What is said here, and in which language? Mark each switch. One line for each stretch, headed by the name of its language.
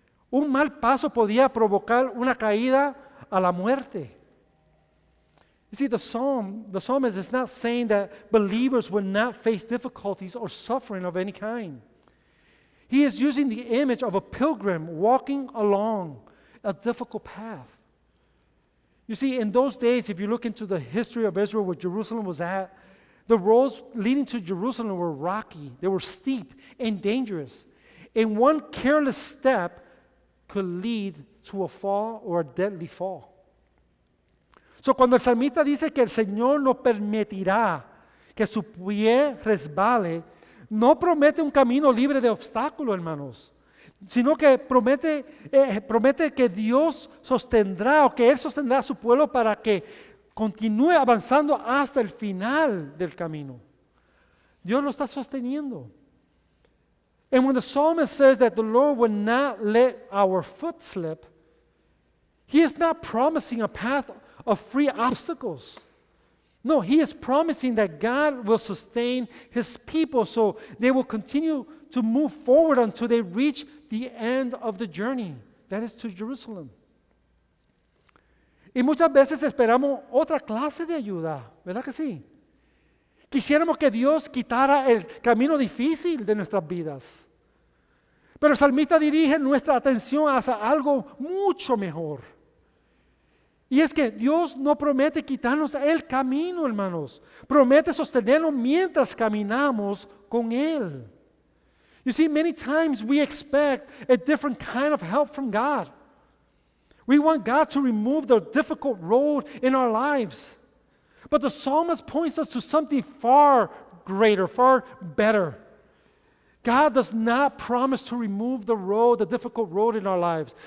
Spanish: Un mal paso podía provocar una caída a la muerte.
English: You see, the psalmist is not saying that believers will not face difficulties or suffering of any kind. He is using the image of a pilgrim walking along a difficult path. You see, in those days, if you look into the history of Israel, where Jerusalem was at, the roads leading to Jerusalem were rocky, they were steep and dangerous. And one careless step could lead to a fall or a deadly fall.
Spanish: So, cuando el salmista dice que el Señor no permitirá que su pie resbale, no promete un camino libre de obstáculos, hermanos, sino que promete que Dios sostendrá o que Él sostendrá a su pueblo para que continúe avanzando hasta el final del camino. Dios lo está sosteniendo.
English: And when the psalmist says that the Lord will not let our foot slip, He is not promising a path of free obstacles. No, He is promising that God will sustain His people so they will continue to move forward until they reach the end of the journey, that is to Jerusalem.
Spanish: Y muchas veces esperamos otra clase de ayuda, ¿verdad que sí? Quisiéramos que Dios quitara el camino difícil de nuestras vidas. Pero el salmista dirige nuestra atención hacia algo mucho mejor. Y es que Dios no promete quitarnos el camino, hermanos. Promete sostenernos mientras caminamos con Él.
English: You see, many times we expect a different kind of help from God. We want God to remove the difficult road in our lives. But the psalmist points us to something far greater, far better. God does not promise to remove the difficult road in our lives.